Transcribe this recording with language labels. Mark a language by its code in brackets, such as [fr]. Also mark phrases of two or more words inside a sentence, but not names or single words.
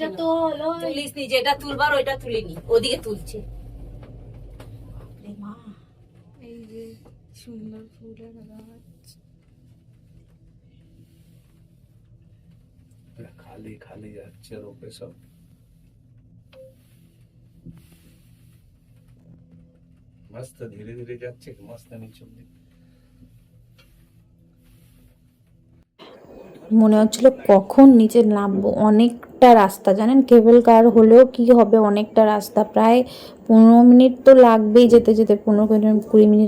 [bn] ওইটা তো হলো তুলিস নি, যেটা তুলবার ওইটা তুলিনি, ওদিকে তুলছে। রে মা, এই যে সুন্দর ফুলের গাছ। খালি খালি যাচ্ছে রোপে সব। মস্ত ধীরে ধীরে যাচ্ছে, মস্ত নিচে। মনে হচ্ছিল কখন নিচে নামবো। অনেকটা রাস্তা, জানেন, কেবল কার হলেও কি হবে, অনেকটা রাস্তা, প্রায় 15 মিনিট তো লাগবেই যেতে যেতে, 15-20 মিনিট।